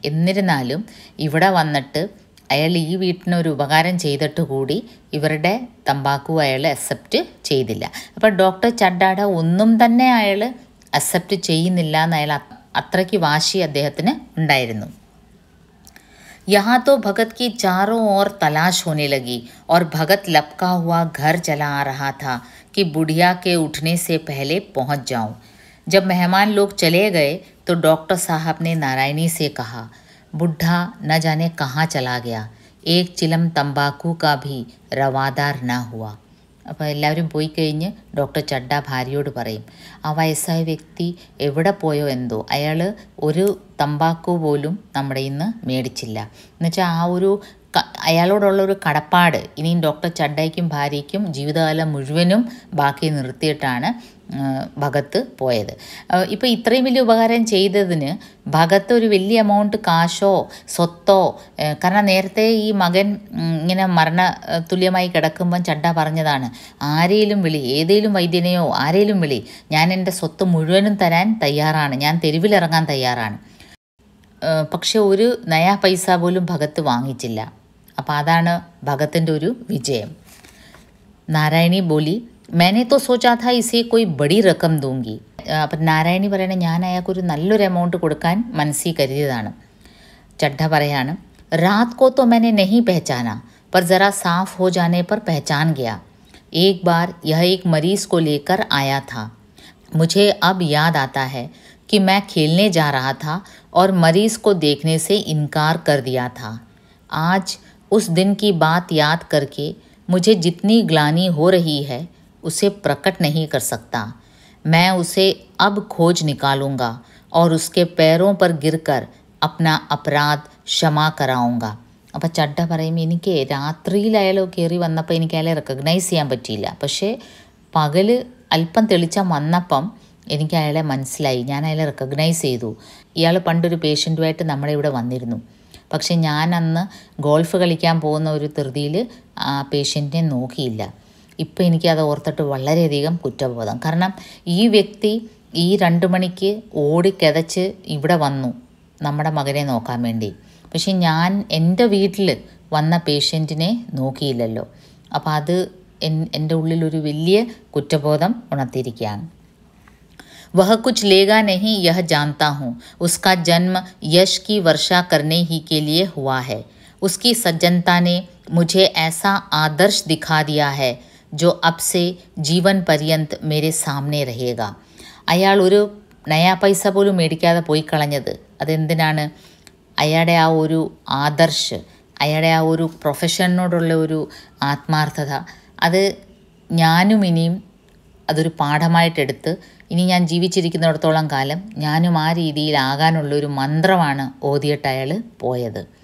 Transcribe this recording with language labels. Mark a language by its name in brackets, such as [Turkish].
[Malayalam] എന്നിരുന്നാലും ഇവിടെ വന്നിട്ട് അയാൾ ഈ വീട്ടിനൊരു ഉപകാരം ചെയ്തിട്ട് കൂടി ഇവരുടെ തമ്പാക്കു അയാൾ അക്സെപ്റ്റ് ചെയ്തില്ല. അപ്പോൾ ഡോക്ടർ ചഡ്ഡാടെ ഒന്നും തന്നെ അയാൾ അക്സെപ്റ്റ് ചെയ്യുന്നില്ല എന്ന് അയാൾ അത്രയ്ക്ക് വാശി അദ്ദേഹത്തിന് ഉണ്ടായിരുന്നു. [Hindi] यहाँ तो भगत की चारों ओर तलाश होने लगी और भगत लपका हुआ घर चला आ रहा था कि बुढ़िया के उठने से पहले पहुंच जाऊं. जब मेहमान लोग चले गए तो डॉक्टर साहब ने नारायणी से कहा, बुढ़ा न जाने कहाँ चला गया, एक चिलम तंबाकू का भी रवादार न हुआ. [Malayalam] അപ്പോൾ എല്ലാവരും പോയി കഴിഞ്ഞ് ഡോക്ടർ ചഡ്ഡ ഭാര്യയോട് പറയും, ആ വയസ്സായ വ്യക്തി എവിടെ പോയോ എന്തോ, അയാൾ ഒരു തമ്പാക്കു പോലും നമ്മുടെ ഇന്ന് മേടിച്ചില്ല. എന്നുവെച്ചാൽ ആ ഒരു അയാളോടുള്ളൊരു കടപ്പാട് ഇനിയും ഡോക്ടർ ചഡ്ഡയ്ക്കും ഭാര്യയ്ക്കും ജീവിതകാലം മുഴുവനും ബാക്കി നിർത്തിയിട്ടാണ് ഭഗത്ത് പോയത്. ഇപ്പോൾ ഇത്രയും വലിയ ഉപകാരം ചെയ്തതിന് ഭഗത്ത് ഒരു വലിയ എമൗണ്ട് കാശോ സ്വത്തോ, കാരണം നേരത്തെ ഈ മകൻ ഇങ്ങനെ മരണതുല്യമായി കിടക്കുമ്പം ചഡ്ഡ പറഞ്ഞതാണ്, ആരെയും വിളി, ഏതെങ്കിലും വൈദ്യനെയോ ആരെയും വിളി, ഞാൻ എൻ്റെ സ്വത്ത് മുഴുവനും തരാൻ തയ്യാറാണ്, ഞാൻ തെരുവിലിറങ്ങാൻ തയ്യാറാണ്. പക്ഷെ ഒരു നയാ പൈസ പോലും ഭഗത്ത് വാങ്ങിച്ചില്ല. അപ്പോൾ അതാണ് ഭഗത്തിൻ്റെ ഒരു വിജയം. [Hindi] नारायणी बोली, मैंने तो सोचा था इसे कोई बड़ी रकम दूंगी. [Malayalam] അപ്പം നാരായണി പറയണ ഞാൻ അയാൾക്കൊരു നല്ലൊരു എമൗണ്ട് കൊടുക്കാൻ മനസ്സിൽ കരുതിയതാണ്. ചഡ്ഡ പറയാണ്, [Hindi] रात को तो मैंने नहीं पहचाना पर ज़रा साफ हो जाने पर पहचान गया. एक बार यह एक मरीज़ को लेकर आया था. मुझे अब याद आता है कि मैं खेलने जा रहा था और मरीज़ को देखने से इनकार कर दिया था. आज उस दिन की बात याद करके मुझे जितनी ग्लानि हो रही है उसे प्रकट नहीं कर सकता. मैं उसे अब खोज निकालूंगा और उसके पैरों पर गिरकर अपना अपराध क्षमा कराऊंगा. [Malayalam] അപ്പോൾ ചഡ്ഡ പറയുമ്പോൾ എനിക്ക് രാത്രിയിൽ അയാൾ കയറി വന്നപ്പോൾ എനിക്ക് അയാളെ റെക്കഗ്നൈസ് ചെയ്യാൻ പറ്റിയില്ല. പക്ഷേ പകൽ അല്പം തെളിച്ചം വന്നപ്പം എനിക്ക് അയാളെ മനസ്സിലായി, ഞാൻ അയാളെ റെക്കഗ്നൈസ് ചെയ്തു. ഇയാൾ പണ്ടൊരു പേഷ്യൻറ്റുമായിട്ട് നമ്മുടെ ഇവിടെ വന്നിരുന്നു. പക്ഷേ ഞാൻ അന്ന് ഗോൾഫ് കളിക്കാൻ പോകുന്ന ഒരു ധൃതിയിൽ ആ പേഷ്യൻറ്റിനെ നോക്കിയില്ല. ഇപ്പോൾ എനിക്കത് ഓർത്തിട്ട് വളരെയധികം കുറ്റബോധം. കാരണം ഈ വ്യക്തി ഈ 2 മണിക്ക് ഓടിക്കിതച്ച് ഇവിടെ വന്നു നമ്മുടെ മകനെ നോക്കാൻ വേണ്ടി. പക്ഷെ ഞാൻ എൻ്റെ വീട്ടിൽ വന്ന പേഷ്യൻറ്റിനെ നോക്കിയില്ലല്ലോ. അപ്പോൾ അത് എൻ്റെ ഉള്ളിലൊരു വലിയ കുറ്റബോധം ഉണർത്തിയിരിക്കുകയാണ്. [Hindi] वह कुछ लेगा नहीं यह जानता हूँ. उसका जन्म यश की वर्षा करने ही के लिए हुआ है. उसकी सज्जनता ने मुझे ऐसा आदर्श दिखा दिया है जो अब से जीवन पर्यंत मेरे सामने रहेगा. [Malayalam] അയാൾ ഒരു നയാ പൈസ പോലും മേടിക്കാതെ പോയി കളഞ്ഞത് അതെന്തിനാണ്? അയാളുടെ ആ ഒരു ആദർശ്, അയാളുടെ ആ ഒരു പ്രൊഫഷനോടുള്ള ഒരു ആത്മാർത്ഥത, അത് ഞാനും ഇനിയും അതൊരു പാഠമായിട്ടെടുത്ത് ഇനി ഞാൻ ജീവിച്ചിരിക്കുന്നിടത്തോളം കാലം ഞാനും ആ രീതിയിലാകാനുള്ളൊരു മന്ത്രമാണ് ഓതിയിട്ട് അയാൾ പോയത്.